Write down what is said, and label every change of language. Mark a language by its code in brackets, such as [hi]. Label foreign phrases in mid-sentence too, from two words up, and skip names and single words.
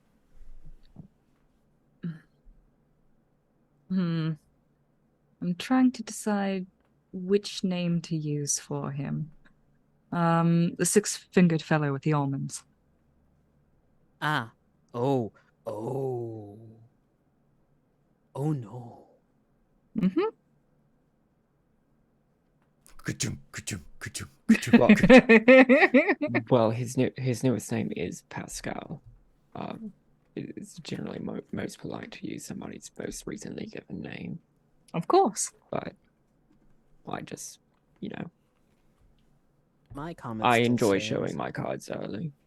[en] I'm trying to decide which name to use for him. The six-fingered fellow with the almonds. Ah. Oh. Oh. Oh no. Mm-hmm. Ka-chum, ka-chum, ka-chum, ka-chum. Well, his newest name is Pascal. It's generally most polite to use somebody's most recently given name, Of course. but I just, My comment. I still enjoy stands. showing my cards early.